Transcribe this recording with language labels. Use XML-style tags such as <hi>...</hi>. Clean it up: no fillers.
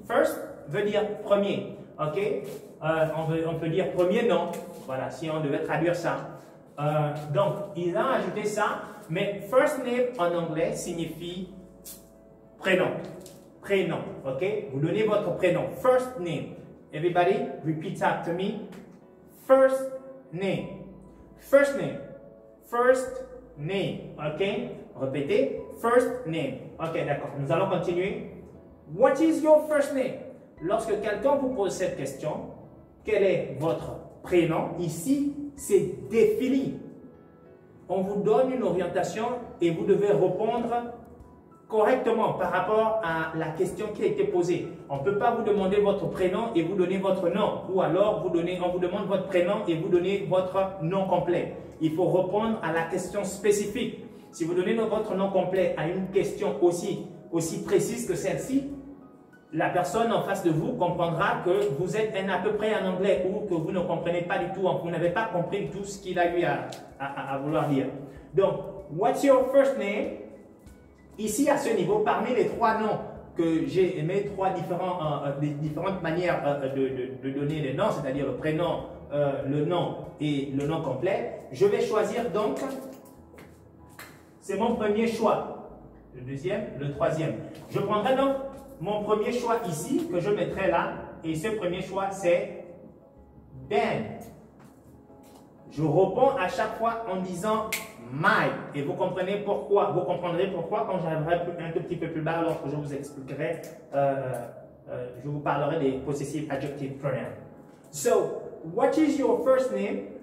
<fr>First veut dire premier, ok? On peut dire premier nom, voilà, si on devait traduire ça. Donc, il a ajouté ça, mais first name en anglais signifie prénom. Prénom, ok? Vous donnez votre prénom.</fr> <en>First name. Everybody, repeat after me. First name. First name. First name. Ok?</en> <fr>Répétez.</fr> <en>First name.</en> <fr>Ok, d'accord. Nous allons continuer.</fr> <en>What is your first name?</en> <fr>Lorsque quelqu'un vous pose cette question, quel est votre prénom? Ici, c'est défini. On vous donne une orientation et vous devez répondre correctement par rapport à la question qui a été posée. On ne peut pas vous demander votre prénom et vous donner votre nom. Ou alors, on vous demande votre prénom et vous donnez votre nom complet. Il faut répondre à la question spécifique. Si vous donnez votre nom complet à une question aussi précise que celle-ci, la personne en face de vous comprendra que vous êtes à peu près en anglais ou que vous ne comprenez pas du tout, vous n'avez pas compris tout ce qu'il a eu à vouloir dire. Donc,</fr> <en>what's your first name?</en> <fr>Ici, à ce niveau, parmi les trois noms que j'ai aimé, différentes manières de donner les noms, c'est-à-dire le prénom, le nom et le nom complet, je vais choisir donc, c'est mon premier choix, le deuxième, le troisième. Je prendrai donc mon premier choix ici, que je mettrai là, et ce premier choix, c'est Ben. Je réponds à chaque fois en disant my, et vous comprendrez pourquoi quand j'arriverai un tout petit peu plus bas lorsque je vous expliquerai, je vous parlerai des possessive adjective pronouns.</fr> <en>So, what is your first name?</en>